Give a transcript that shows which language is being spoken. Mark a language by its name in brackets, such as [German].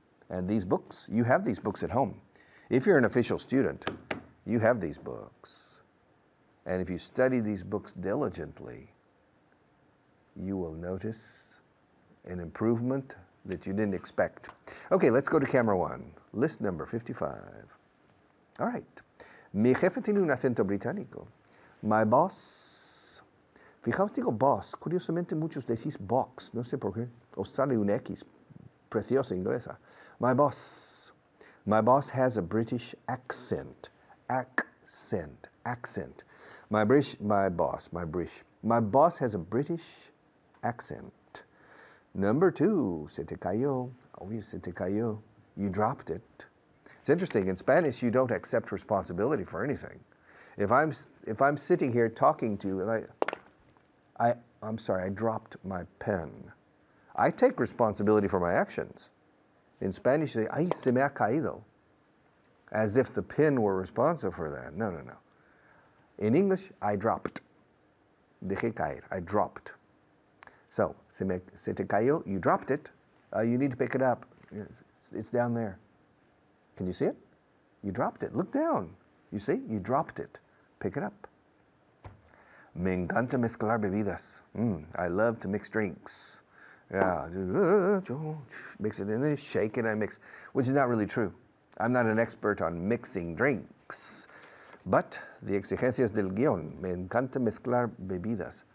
[English] And these books, you have these books at home. If you're an official student, you have these books. And if you study these books diligently, you will notice an improvement that you didn't expect. Okay, let's go to camera one. List number 55. All right. [Spanish] Mi jefe tiene un acento británico. [English] My boss. [Spanish] Fijaos, digo boss. Curiosamente muchos decís box. No sé por qué. Os sale un X. Preciosa inglesa. [English] My boss. My boss has a British accent. Accent. My boss has a British accent. Number two, [Spanish] se te cayó. Oh, se te cayó. [English] You dropped it. It's interesting. In Spanish, you don't accept responsibility for anything. If I'm sitting here talking to you, and I'm sorry, I dropped my pen. I take responsibility for my actions. In Spanish, you say, [Spanish] ay, se me ha caído, [English] as if the pen were responsible for that. No. In English, I dropped. [Spanish] Dejé caer. [English] I dropped. So, [Spanish] se te cayó, [English] you dropped it. You need to pick it up. It's down there. Can you see it? You dropped it. Look down. You see? You dropped it. Pick it up. [Spanish] Me encanta mezclar bebidas. [English] I love to mix drinks. Yeah. Mix it in there, shake it, I mix. Which is not really true. I'm not an expert on mixing drinks. But the [Spanish] exigencias del guión, me encanta mezclar bebidas.